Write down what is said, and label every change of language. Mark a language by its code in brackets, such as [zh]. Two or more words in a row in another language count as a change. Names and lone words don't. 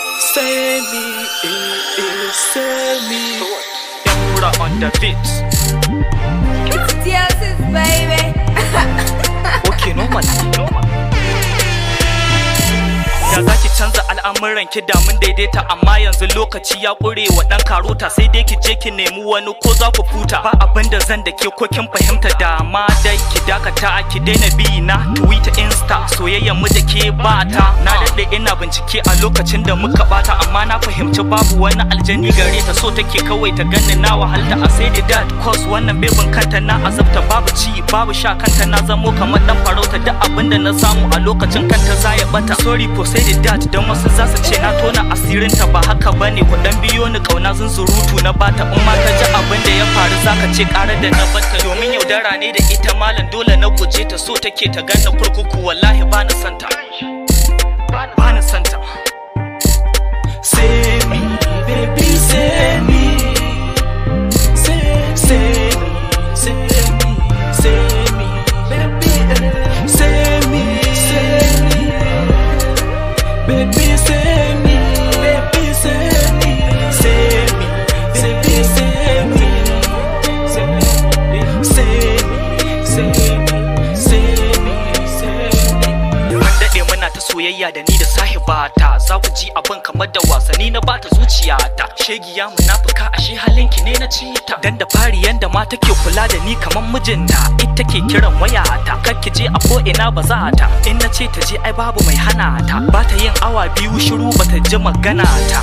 [en] Say me. Emura on the beat. It's Dioses, baby. Okay, normal. [ha] Ya zaki canza al'amuran ki da mun daidaita, amma yanzu lokaci ya kure wa dan karota, sai dai ki je ki nemi wani ko za ku futa. Ba abinda zan da ke ko kin fahimta, da ma dai ki dakata ki daina bi na Twitter, Insta, soyayyen mu da ke bata. Na dade ina bincike a lokacin da muka bata, amma na fahimci babu wani aljani gare ta, so take kawai ta ganni na wahalta. A sai da that cause wannan bebin kanta na azabta, babu ci babu sha kanta na zamo kamar dan farauta. Duk abinda na samu a lokacin kanta za ya bata. [en] Sorry for say the that, [ha] don wasu za su ce na tona asirinta, ba haka bane. Ku dan biyo ni kauna zunzurutu na bata, in ma ka ji abin da ya faru zaka ce ƙarar da na bata. Domin yaudara ne da ita malam, dole na guje ta, so take ta ganna kurkuku, wallahi ba na santa, ba na santa. [en] Say me, baby, say me. Say me, say me, say me, baby, say me, say me. Baby, say me, baby, say me, say me, baby, say me, say me, say me, say me. [ha] Mun daɗe muna ta soyayya da ni da sahibata, za ku ji abin kamar da wasanni na bata zuciyata. Shegiya munafuka, ashe halinki ne na cita. Dan da fari yanda ma take kula da ni kamar mijinta, ita ke kiran wayata, kar ki je a ko ina ba za ta. In na ce ta je ai babu mai hana ta, ba ta yin awa biyu shiru bata ji magana ta.